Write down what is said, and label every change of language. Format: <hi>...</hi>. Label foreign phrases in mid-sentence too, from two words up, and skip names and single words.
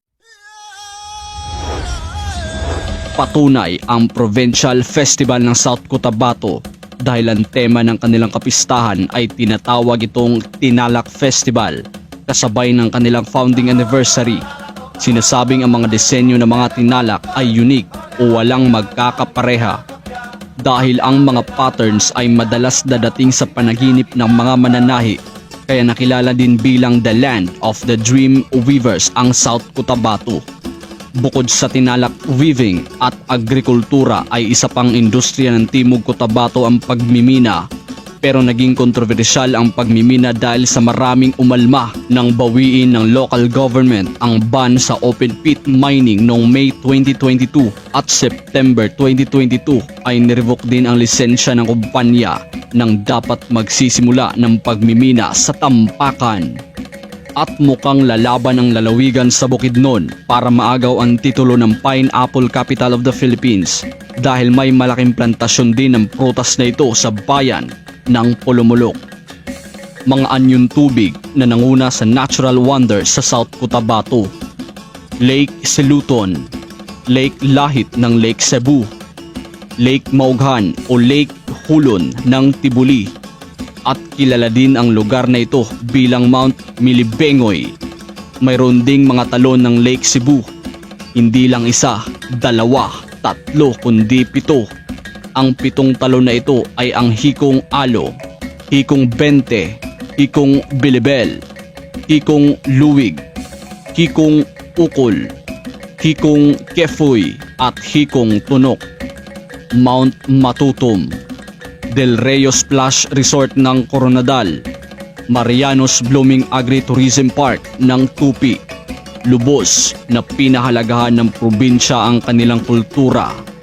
<tl>Patunay ang Provincial Festival ng South Cotabato dahil ang tema ng kanilang kapistahan ay tinatawag itong Tinalak Festival kasabay ng kanilang</tl> <en>founding anniversary.</en> <tl>Sinasabing ang mga disenyo ng mga tinalak ay unique o walang magkakapareha dahil ang mga patterns ay madalas dadating sa panaginip ng mga mananahi, kaya nakilala din bilang</tl> <en>the land of the dream weavers</en> <tl>ang South Cotabato. Bukod sa tinalak weaving at agrikultura ay isa pang industriya ng Timog Cotabato ang pagmimina. Pero naging kontrobersyal ang pagmimina dahil sa maraming umalma nang bawiin ng</tl> <en>local government</en> <tl>ang ban sa</tl> <en>open pit mining</en> <tl>noong May 2022 at September 2022 ay nirevoke din ang lisensya ng kumpanya nang dapat magsisimula ng pagmimina sa Tampakan. At mukhang lalaban ang lalawigan sa Bukidnon para maagaw ang titulo ng Pineapple Capital of the Philippines dahil may malaking plantasyon din ng prutas na ito sa bayan ng Pulumulok. Mga anyong tubig na nanguna sa</tl> <en>natural wonders</en> <tl>sa South Cotabato: Lake Siluton, Lake Lahit ng Lake Cebu, Lake Maughan o Lake Hulon ng Tibuli. At kilala din ang lugar na ito bilang Mount Milibengoy. Mayroon ding mga talon ng Lake Cebu. Hindi lang isa, dalawa, tatlo kundi 7. Ang 7 talon na ito ay ang Hikong Alo, Hikong Bente, Hikong Bilibel, Hikong Luwig, Hikong Ukol, Hikong Kefoy at Hikong Tunok. Mount Matutum, Del Reo Splash Resort ng Coronadal, Marianos Blooming Agritourism Park ng Tupi, lubos na pinahalagahan ng probinsya ang kanilang kultura.</tl>